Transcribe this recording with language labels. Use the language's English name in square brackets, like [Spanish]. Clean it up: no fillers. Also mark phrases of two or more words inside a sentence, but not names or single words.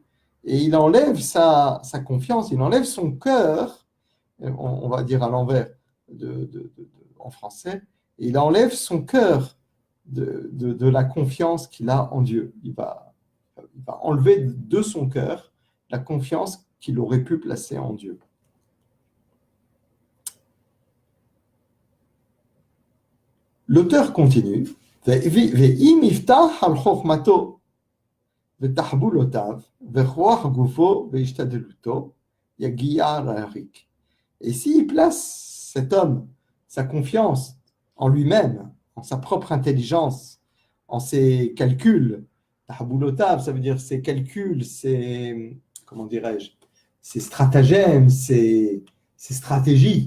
[French] Et il enlève sa confiance, il enlève son cœur, on va dire à l'envers en français, et il enlève son cœur de la confiance qu'il a en Dieu. Il va enlever de son cœur la confiance qu'il aurait pu placer en Dieu. L'auteur continue. [Hebrew] ואם יבטח על חכמתו ותחבולותיו, וכוח גופו והשתדלותו, יגיע לריק. [French] Et s'il place cet homme, sa confiance en lui-même, en sa propre intelligence, en ses calculs, tahboulotav, ça veut dire ses calculs, ses, comment dirais-je, ses stratagèmes, ses stratégies.